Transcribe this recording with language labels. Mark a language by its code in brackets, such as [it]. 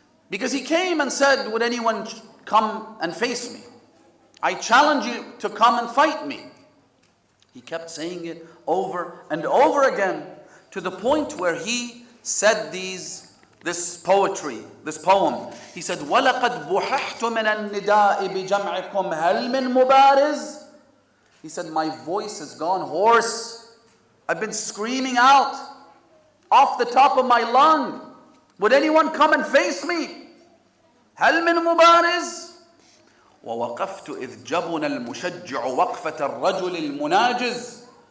[en] Because he came and said, "Would anyone come and face me? I challenge you to come and fight me." He kept saying it over and over again, to the point where he said this poetry, this poem. He said, [ar] وَلَقَدْ بُحِحْتُ مِنَ النِّدَاءِ بِجَمْعِكُمْ هَلْ مِن مُبَارِزٍ. [en] He said, my voice has gone hoarse. I've been screaming out off the top of my lung. Would anyone come and face me? [ar] هَلْ مِن مُبَارِزٍ. وَوَقَفْتُ إِذْ جَبُنَ الْمُشَجِّعُ وَقْفَةَ الرَّجُلِ الْمُنَاجِزِ.